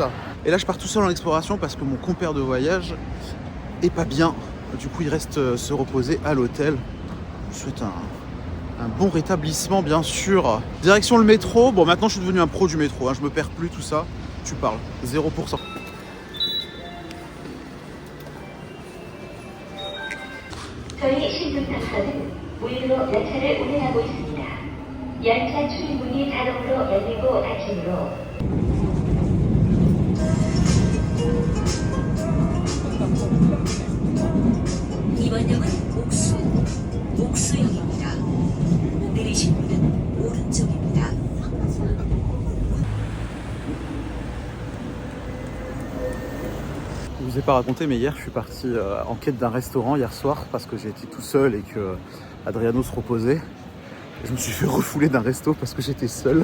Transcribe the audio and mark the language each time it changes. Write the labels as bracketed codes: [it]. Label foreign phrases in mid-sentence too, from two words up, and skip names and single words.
[fr] Et là je pars tout seul en exploration parce que mon compère de voyage est pas bien. Du coup il reste se reposer à l'hôtel. Je vous souhaite un bon rétablissement bien sûr. Direction le métro. Bon maintenant je suis devenu un pro du métro, hein. Je me perds plus tout ça. Tu parles, 0%. [ko] 저희 신분탑선은 무인으로 열차를 운행하고 있습니다. 열차 출입문이 자동으로 열리고 닫히므로 이번 역은 옥수역입니다. 내리실 문은 오른쪽입니다. [fr] Je vous ai pas raconté, mais hier je suis parti en quête d'un restaurant hier soir parce que j'ai été tout seul et que Adriano se reposait. Je me suis fait refouler d'un resto parce que j'étais seul.